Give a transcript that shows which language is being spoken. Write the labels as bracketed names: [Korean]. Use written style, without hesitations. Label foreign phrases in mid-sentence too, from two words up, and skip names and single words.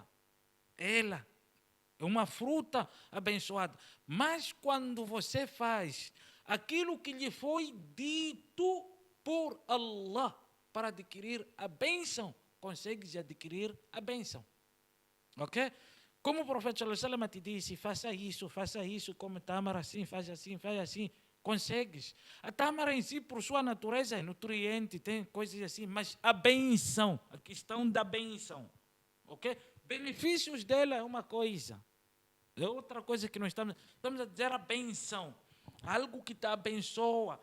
[Portuguese] Ela é uma fruta abençoada. Mas quando você faz aquilo que lhe foi dito por Allah para adquirir a bênção, consegues adquirir a bênção. Ok? Como o profeta [Arabic] صلى الله عليه وسلم [Portuguese] te disse, faça isso, come tâmara assim, faz assim, consegues. A tâmara em si, por sua natureza, é nutriente, tem coisas assim, mas a bênção, a questão da bênção, ok? Benefícios dela é uma coisa, é outra coisa que nós estamos a dizer a bênção, algo que te abençoa.